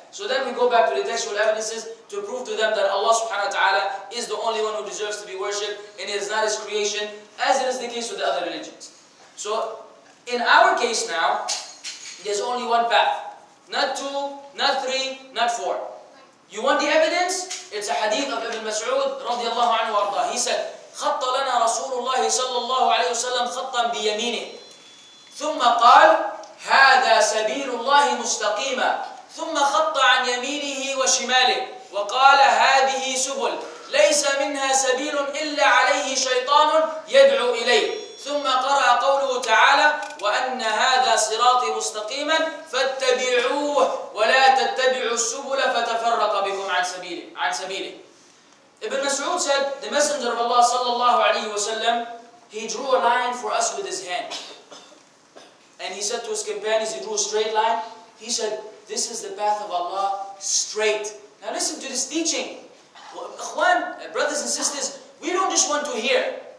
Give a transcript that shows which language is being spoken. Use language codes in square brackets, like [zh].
[en] So then we go back to the textual evidences to prove to them that Allah subhanahu wa ta'ala is the only one who deserves to be worshipped and it is not His creation, as it is the case with the other religions. So in our case now, there's only one path. Not two, not three, not four. You want the evidence? It's a hadith of Ibn Mas'ud radiallahu anhu warda. He said, [ar] خط لنا رسول الله صلى الله عليه وسلم خطا بيمينه ثم قال هذا سبيل الله مستقيما ثم خط عن يمينه وشماله وقال هذه سبل ليس منها سبيل إلا عليه شيطان يدعو إليه ثم قرأ قوله تعالى وأن هذا صراطي مستقيما فاتبعوه ولا تتبعوا السبل فتفرق بكم عن سبيله. [en] Ibn Mas'ud said, the Messenger of Allah sallallahu alayhi wa sallam, he drew a line for us with his hand. And he said to his companions, he drew a straight line. He said, this is the path of Allah, straight. Now listen to this teaching. Ikhwan, brothers and sisters, we don't just want to hear.